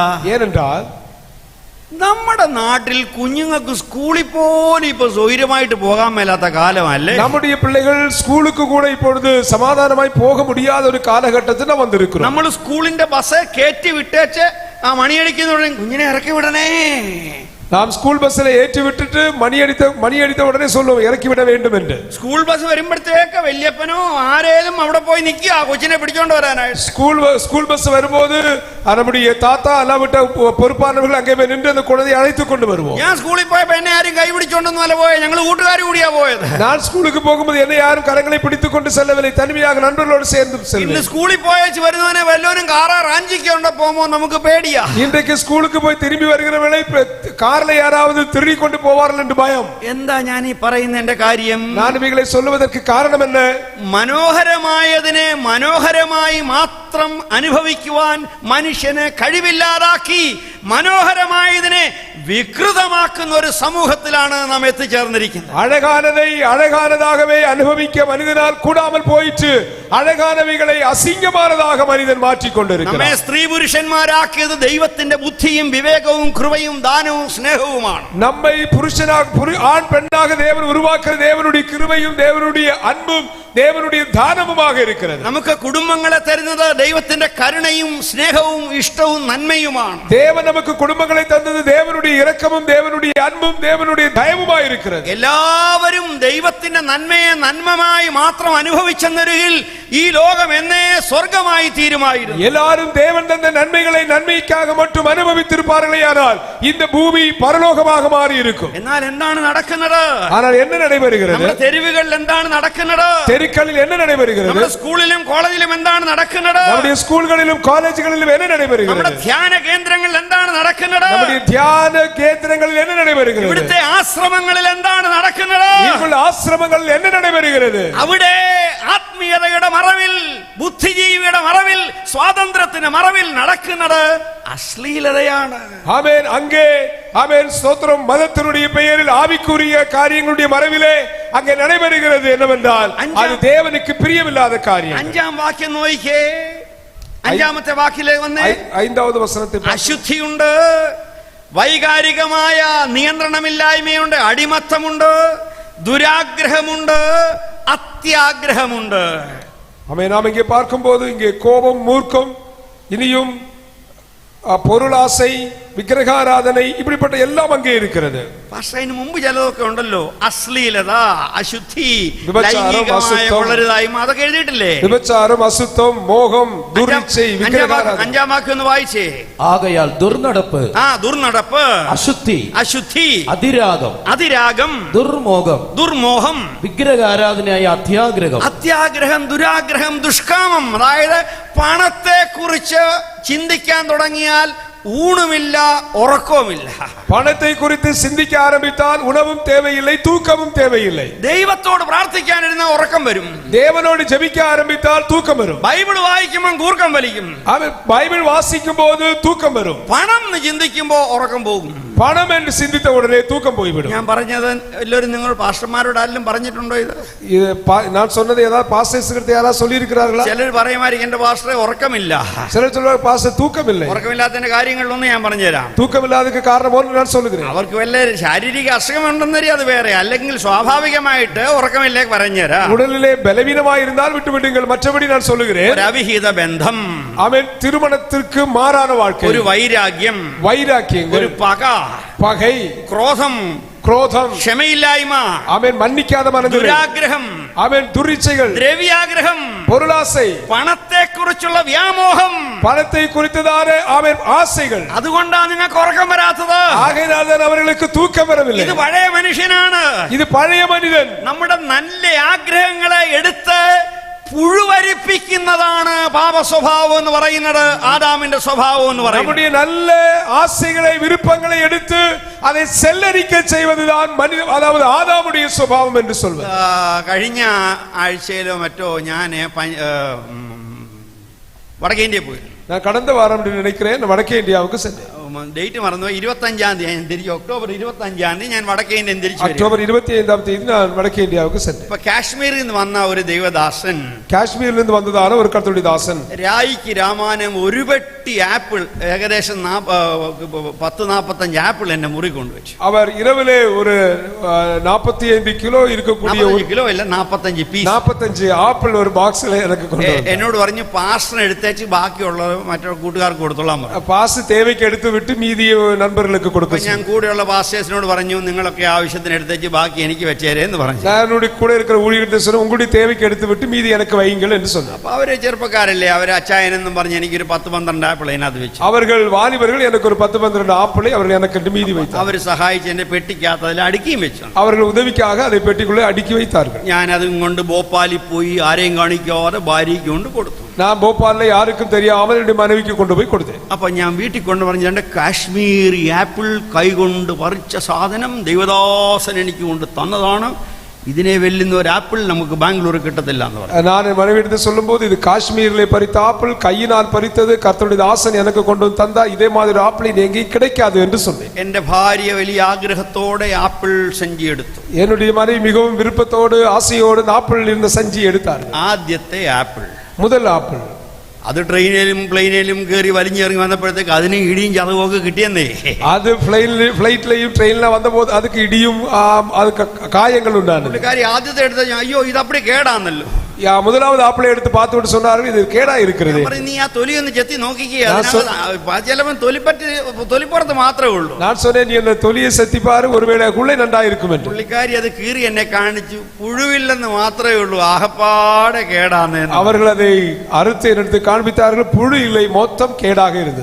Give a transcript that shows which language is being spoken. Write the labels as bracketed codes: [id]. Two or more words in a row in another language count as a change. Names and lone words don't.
[ta] ஏனென்றால் [ml] നമ്മുടെ നാട്ടിൽ കുഞ്ഞുങ്ങൾക്ക് സ്കൂളിൽ പോലും ഇപ്പൊ സൗകര്യമായിട്ട് പോകാൻ മേലാത്ത കാലമല്ലേ? [ta] நம்முடைய பிள்ளைகள் ஸ்கூலுக்கு கூட இப்பொழுது சமாதானமாய் போக முடியாத ஒரு காலகட்டத்தில் நாம் வந்திருக்கிறோம். [ml] നമ്മൾ സ്കൂളിന്റെ ബസ് കയറ്റി വിട്ടേച്ച് ആ മണിയടിക്കുന്ന കുഞ്ഞിനെ ഇറക്കി വിടണേ. [ta] நாம் ஸ்கூல் பஸ்ல ஏற்றி விட்டுட்டு மணி அடித்த உடனே சொல்லுவோம் இறக்கி விட வேண்டும் என்று. [ml] സ്കൂൾ ബസ് വരുമ്പോഴത്തേക്ക് വല്യപ്പനോ ആരേലും അവിടെ പോയി നിൽക്കുക കൊച്ചിനെ പിടിച്ചോണ്ട് വരാനായിട്ട്. [ta] ஸ்கூல் பஸ் வரும்போது நம்முடைய தாத்தா அல்லாவிட்ட பொறுப்பானவர்கள் அங்கே போய் நின்று அந்த குழந்தையை அழைத்துக் கொண்டு வருவோம். [ml] ഞാൻ സ്കൂളിൽ പോയപ്പോ എന്നെ ആരും കൈ പിടിച്ചോണ്ടൊന്നും അല്ല പോയത്, ഞങ്ങൾ കൂട്ടുകാർ കൂടിയാ പോയത്. [ta] நான் ஸ்கூலுக்கு போகும்போது என்னை யாரும் கரங்களை பிடித்துக் கொண்டு செல்லவில்லை, தனிமையாக நண்பர்களோடு சேர்ந்து செல்வேன். [ml] ഇന്ന് സ്കൂളിൽ പോയച്ച് വരുന്നവനെ വല്ലവനും കാറാ റാഞ്ചിക്കൊണ്ട പോകുമ്പോ നമുക്ക് പേടിയാ. [ta] இன்றைக்கு ஸ்கூலுக்கு போய் திரும்பி வருகிறவர்களை கார்ல யாராவது திருடி கொண்டு போவார்கள் என்று பயம். [ml] എന്താ ഞാൻ ഈ പറയുന്ന എന്റെ കാര്യം? [ta] நான் இவைகளை சொல்வதற்கு காரணம் என்ன? [ml] മനോഹരമായതിനെ മനോഹരമായി മാത്രം അനുഭവിക്കുവാൻ മനുഷ്യനെ കഴിവില്ലാതാക്കി മനോഹരമായതിനെ വികൃതമാക്കുന്ന ഒരു സമൂഹത്തിലാണ് നാം എത്തിച്ചേർന്നിരിക്കുന്നത്. [ta] அழகானதை அழகானதாகவே அனுபவிக்க மனிதனால் கூடாமல் போயிற்று. அழகானவைகளை அசிங்கமானதாக மனிதன் மாற்றிக் கொண்டிருக்கிறான். [ml] നമ്മെ സ്ത്രീ പുരുഷന്മാരാക്കിയത് ദൈവത്തിന്റെ ബുദ്ധിയും വിവേകവും കൃപയും ദാനവും സ്നേഹവുമാണ്. [ta] நம்மை ஆண் பெண்ணாக தேவன் உருவாக்குற தேவனுடைய கிருபையும் தேவனுடைய அன்பும் தேவனுடைய தானமுமாக இருக்கிறது. [ml] നമുക്ക് കുടുംബങ്ങളെ തരുന്നത് ദൈവത്തിന്റെ കരുണയും സ്നേഹവും ഇഷ്ടവും നന്മയുമാണ്. [ta] தேவன் நமக்கு குடும்பங்களை தந்தது தேவனுடைய இரக்கமும் தேவனுடைய அன்பும் தேவனுடைய தயவுமாய் இருக்கிறது. [ml] എല്ലാവരും ദൈവത്തിന്റെ നന്മയെ നന്മമായി മാത്രം അനുഭവിച്ചെന്നൊരികിൽ ഈ ലോകം എന്നേ സ്വർഗമായി തീരുമായിരുന്നു. [ta] எல்லாரும் தேவன் தந்த நன்மைகளை நன்மைக்காக மட்டும் அனுபவித்திருப்பார்களேயானால் இந்த பூமி பரலோகமாக மாறி இருக்கும். [ml] എന്നാൽ എന്താണ് നടക്കുന്നത്? [ta] ஆனால் என்ன நடைபெறுகிறது? [ml] നമ്മുടെ തെരുവുകളിൽ എന്താണ് നടക്കുന്നത്? [ta] தெருக்களில் என்ன நடைபெறுகிறது? [ml] നമ്മുടെ സ്കൂളിലും കോളേജിലും എന്താണ് നടക്കുന്നത്? [ta] நம்முடைய ஸ்கூல்களிலும் காலேஜ்களிலும் என்ன நடைபெறுகிறது? [ml] നമ്മുടെ ധ്യാന കേന്ദ്രങ്ങളിൽ എന്താണ് നടക്കുന്നത്? [ta] நம்முடைய தியான கேந்திரங்களில் என்ன நடைபெறுகிறது? [ml] ഇവിടുത്തെ ആശ്രമങ്ങളിൽ എന്താണ് നടക്കുന്നത്? [ta] இங்குள்ள ஆசிரமங்களில் என்ன நடைபெறுகிறது? [ml] അവിടെ ആത്മീയതയുടെ മറവിൽ, ബുദ്ധിജീവിയുടെ മറവിൽ, സ്വാതന്ത്ര്യത്തിന്റെ മറവിൽ നടക്കുന്നത് അശ്ലീലതയാണ്. [ta] ஆமென். அங்கே ஆமென் ஸ்தோத்திரம். மதத்தினுடைய பெயரில் ஆவிக்குரிய காரியங்களுடைய மறைவிலே அங்கே நடைபெறுகிறது என்னவென்றால் அது தேவனுக்கு பிரியமில்லாத காரியம். [ml] 5-ാം വാക്യം നോക്കിക്കേ. 5-ാമത്തെ വാക്യത്തിലേക്ക് വന്നേ. 5வது വചനത്തിൽ അശുദ്ധിയുണ്ട്, വൈകാരികമായ നിയന്ത്രണമില്ലായ്മയുണ്ട്, അടിമത്തമുണ്ട്, ദുരാഗ്രഹമുണ്ട്, അത്യാഗ്രഹമുണ്ട്. [ta] ஆமென். நாம் இங்கே பார்க்கும்போது இங்கே கோபம், மூர்க்கம், இனியும் பொருளாசை, விக்கிரகாராதனை, இப்படிப்பட்ட எல்லாம் அங்கே இருக்கிறது. [ml] പക്ഷെ അതിന് മുമ്പ് ചിലതൊക്കെ ഉണ്ടല്ലോ, അശ്ലീലത, അശുദ്ധി, വിഭചാരം, ലൈംഗികമായ അശുദ്ധം, വളരുതായ്മ, അതൊക്കെ എഴുതിയിട്ടില്ലേ? [ta] விபச்சாரம், அசுத்தம், மோகம், துர்ச்சை, விக்கிரகாராதனை. [ml] അഞ്ചാം വാക്യം ഒന്ന് വായിച്ചേ. ആകയാൽ ദുർനടപ്പ്, ദുർനടപ്പ്, അശുദ്ധി, അശുദ്ധി, അതിരാഗം, അതിരാഗം, ദുർമോഹം, ദുർമോഹം, വിഗ്രഹാരാധനയായ അത്യാഗ്രഹം, അത്യാഗ്രഹം, ദുരാഗ്രഹം, ദുഷ്കാമം. അതായത് പണത്തെ കുറിച്ച് ചിന്തിക്കാൻ തുടങ്ങിയാൽ ഊണുമില്ല, ഉറക്കവുമില്ല. [ta] பணத்தை குறித்து சிந்திக்க ஆரம்பித்தால் உணவும் தேவையில்லை, தூக்கமும் தேவையில்லை. [ml] ദൈവത്തോട് പ്രാർത്ഥിക്കാനിരുന്ന ഉറക്കം വരും. [ta] தேவனோடு ஜெபிக்க ஆரம்பித்தால் தூக்கம் வரும். [ml] ബൈബിൾ വായിക്കുമ്പോൾ കൂർക്കം വലിക്കും. [ta] பைபிள் வாசிக்கும் போது தூக்கம் வரும். [ml] പണം ചിന്തിക്കുമ്പോ ഉറക്കം പോകും. [ta] பணம் என்று சிந்தித்த உடனே தூக்கம் போய்விடும். [ml] ഞാൻ പറഞ്ഞത് എല്ലാവരും നിങ്ങൾ പാസ്റ്റർമാരോട് ആരെങ്കിലും പറഞ്ഞിട്ടുണ്ടോ ഇത്? [ta] நான் சொன்னது ஏதாவது பாஸ்டர்ஸ்கிட்ட யாராவது சொல்லி இருக்கிறார்களா? [ml] ചിലർ പറയുമായിരിക്കും എന്റെ പാസ്റ്ററെ ഉറക്കമില്ല. [ta] சிலர் சொல்வாங்க பாஸ்டர் தூக்கம் இல்லை. [ml] ഉറക്കമില്ലാത്തതിന്റെ കാര്യങ്ങളിലൊന്നും ഞാൻ പറഞ്ഞുതരാം. [ta] தூக்கம் இல்லாததுக்கு காரணம் ஒன்று நான் சொல்லுகிறேன். [ml] അവർക്ക് വല്ല ശാരീരിക അസുഖമുണ്ടെന്നറിയ അത് വേറെ, അല്ലെങ്കിൽ സ്വാഭാവികമായിട്ട് ഉറക്കമില്ലേ പറഞ്ഞുതരാം. [ta] உடலிலே பலவீனமாய் இருந்தால் விட்டு விடுங்கள், மற்றபடி நான் சொல்லுகிறேன். [ml] ഒരു അവിഹിത ബന്ധം, [ta] ஆமென், திருமணத்திற்கு மாறான வாழ்க்கை, [ml] ഒരു വൈരാഗ്യം, [ta] வைராக்கியங்கள், [ml] ഒരു പക, [ta] பகை, [ml] ക്രോധം, [ta] குரோதம், [ml] ക്ഷമയില്ലായ്മ, [ta] ஆமென், மன்னிக்காத மனநிலை, [ml] ദുരാഗ്രഹം, [ta] ஆமென், துரிச்சைகள், [ml] ദ്രവ്യാഗ്രഹം, [ta] பொருளாசை, [ml] പണത്തെ കുറിച്ചുള്ള വ്യാമോഹം, [ta] பணத்தை குறித்ததான ஆமென் ஆசைகள். [ml] അതുകൊണ്ടാണ് നിങ്ങൾക്ക് ഉറക്കം വരാത്തത്. [ta] ஆகையினால் தான் அவர்களுக்கு தூக்கம் வரவில்லை. [ml] ഇത് പഴയ മനുഷ്യനാണ്. [ta] இது பழைய மனிதன். [ml] നമ്മുടെ നല്ല ആഗ്രഹങ്ങളെ എടുത്ത് പുഴുവരിപ്പിക്കുന്നതാണ് പാപ സ്വഭാവം എന്ന് പറയുന്നത്, ആദാമിന്റെ സ്വഭാവം എന്ന് പറയുന്നത്. [ta] நம்முடைய நல்ல ஆசைகளை, விருப்பங்களை எடுத்து அதை செல்லரிக்க செய்வதுதான் மனித, அதாவது ஆதாமுடைய சுபாவம் என்று சொல்வது. [ml] കഴിഞ്ഞ ആഴ്ചയിലോ മറ്റോ ഞാൻ വടക്കേ ഇന്ത്യയിൽ പോയി. [ta] நான் கடந்த வாரம் நினைக்கிறேன் வடக்கே இந்தியாவுக்கு சென்றேன். [ml] ഡേറ്റ് മറന്നു, 25-ാം തീയതി ഞാൻ തിരിച്ചു. ഒക്ടോബർ 25-ാം തീയതി ഞാൻ വടക്കേ ഇന്ത്യൻ തിരിച്ചു. [ta] அக்டோபர் 25ஆம் தேதி நான் வடக்கே இந்தியாவுக்கு சென்றேன். [ml] ഇപ്പൊ കാശ്മീരിൽ നിന്ന് വന്ന ഒരു ദൈവദാസൻ, [ta] காஷ்மீரிலிருந்து வந்ததான ஒரு கர்த்தருடைய தாசன், [ml] രായിക്ക് രാമാനം ഒരു പെട്ടി ആപ്പിൾ, ഏകദേശം 10-45 ആപ്പിൾ എന്നെ മുറി കൊണ്ടുവച്ചു. [ta] அவர் இரவிலே ஒரு 45 கிலோ இருக்கக்கூடிய [ml] 45 കിലോ അല്ല, 45 പീസ്, [ta] 45 ஆப்பிள் ஒரு பாக்ஸ்ல எனக்கு கொண்டு வந்தார். [ml] എന്നോട് പറഞ്ഞു പാസ്റ്റർ എടുത്തേച്ച് ബാക്കിയുള്ളത് മറ്റു കൂട്ടുകാർക്ക് കൊടുത്തോളാൻ പറഞ്ഞു. [ta] பாஸ் தேவைக்கு எடுத்து விட்டு மீதியை நண்பர்களுக்கு கொடுக்க. [ml] ഞാൻ കൂടെയുള്ള പാസ്റ്റേഴ്സിനോട് പറഞ്ഞു, നിങ്ങളൊക്കെ ആവശ്യത്തിന് എടുത്തേച്ച് ബാക്കി എനിക്ക് വെച്ചേരെ എന്ന് പറഞ്ഞു. [ta] நான் கூட இருக்கிற ஊழியர்கிட்ட சொன்னேன், உங்களுடைய தேவைக்கு எடுத்து விட்டு மீதி எனக்கு வையுங்கள் என்று சொன்னார். [ml] അപ്പൊ അവര് ചെറുപ്പക്കാരല്ലേ, അവര് അച്ചായനെന്നും പറഞ്ഞ് എനിക്കൊരു 10-12 ആപ്പിൾ അതിനകത്ത് വെച്ചു. [ta] அவர்கள் வாலிபர்கள், எனக்கு ஒரு 10-12 ஆப்பிளை அவர்கள் எனக்கு மீதி வைத்தார். [ml] അവര് സഹായിച്ച് എന്റെ പെട്ടിക്കകത്ത് അതിൽ അടുക്കിയും വെച്ചു. [ta] அவர்கள் உதவிக்காக அதை பெட்டிக்குள்ளே அடுக்கி வைத்தார்கள். [ml] ഞാൻ അതും കൊണ്ട് ഭോപ്പാലിൽ പോയി ആരെയും കാണിക്കാതെ ഭാര്യയ്ക്ക് കൊണ്ട് കൊടുത്തു. [ta] நான் போபால்ல யாருக்கும் தெரியாமல் என்னுடைய மனைவிக்கு கொண்டு போய் கொடுத்தேன். [ml] അപ്പൊ ഞാൻ വീട്ടിൽ കൊണ്ട് പറഞ്ഞ കാശ്മീരി ആപ്പിൾ കൈകൊണ്ട് പറിച്ച സാധനം ദൈവദാസൻ എനിക്ക് കൊണ്ട് തന്നതാണ്. ഇതിനെ വെല്ലുന്ന ഒരു ആപ്പിൾ നമുക്ക് ബാംഗ്ലൂർ കിട്ടത്തില്ല എന്ന് പറഞ്ഞു. [ta] நான் என் மனைவியிடத்தில் சொல்லும்போது, இது காஷ்மீரிலே பறித்த ஆப்பிள், கையினால் பறித்தது, கர்த்தருடைய தாசன் எனக்கு கொண்டு வந்து தந்தார், இதே மாதிரி ஆப்பிள் எங்கேயும் கிடைக்காது என்று சொன்னேன். [ml] എന്റെ ഭാര്യ വലിയ ആഗ്രഹത്തോടെ ആപ്പിൾ സഞ്ചി എടുത്തു. [ta] என்னுடைய மனைவி மிகவும் விருப்பத்தோடு, ஆசையோடு ஆப்பிள் இருந்த சஞ்சி எடுத்தார். [ml] ആദ്യത്തെ ആപ്പിൾ, [ta] முதல் ஆப்பிள், [ml] അത് ട്രെയിനിലും പ്ലെയിനിലും കയറി വലിഞ്ഞിറങ്ങി വന്നപ്പോഴത്തേക്ക് അതിന് ഇടിയും ചതവൊക്കെ കിട്ടിയെന്നേ. [ta] அது [ml] ഫ്ലൈറ്റിലെയും ട്രെയിനിലും [ta] വന്നപ്പോൾ அதுக்கு ഇടിയും அதுக்கு காயங்கள் உண்டானது. [ml] കാര്യം ആദ്യത്തെ എടുത്ത അയ്യോ ഇത് അപ്പടി കേടാന്നല്ലോ. [ta] முதலாவது ஆப்பிளை எடுத்து பார்த்துவிட்டு சொன்னார்கள், இது கேடா இருக்கிறது. [ml] നീ ആ തൊലി ഒന്ന് ചെത്തി നോക്കിക്കുക, ചിലവൻ തൊലിപ്പുറത്ത് മാത്രമേ ഉള്ളൂ. [ta] நான் சொன்னேன், நீ அந்த தொலியை செத்தி பாரு, ஒருவேளை உள்ளே நன்றா இருக்கும் என்று. [ml] പുള്ളിക്കാരി അത് കീറി എന്നെ കാണിച്ചു, പുഴുവില്ലെന്ന് മാത്രമേ ഉള്ളൂ, ആകപ്പാടെ കേടാന്ന്. [ta] அவர்கள் அதை அறுத்து எடுத்து காண்பித்தார்கள், புழு இல்லை, மொத்தம் கேடாக இருந்தது.